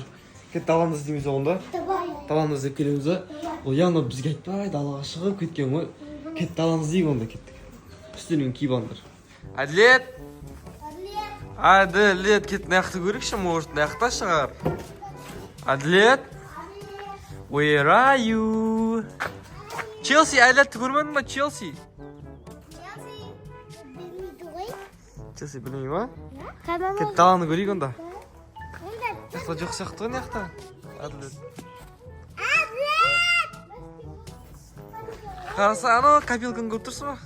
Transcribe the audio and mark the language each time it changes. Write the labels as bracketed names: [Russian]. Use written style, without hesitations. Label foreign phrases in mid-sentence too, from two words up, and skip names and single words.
[Kazakh] Кет даланы іздейміз оғында. Даланы іздеп келеміз да. Ол явно бізге айтпай далаға шығып кеткен ғой. Кет даланы іздейік онда кеттік. Үстерін киіп алыңдар. Әділет! Әділет кет нақты көрейікші, может нақты шығар. Әділет? [English] Where are you? [Kazakh] Челси, Әділетті көрмедің ба, Челси? Челси білмей ма? Кет даланы көрейік онда. Нақты жоқ сияқты ғой нақты. Әділет. Қараса, ана копилканы көріп тұрсың ба?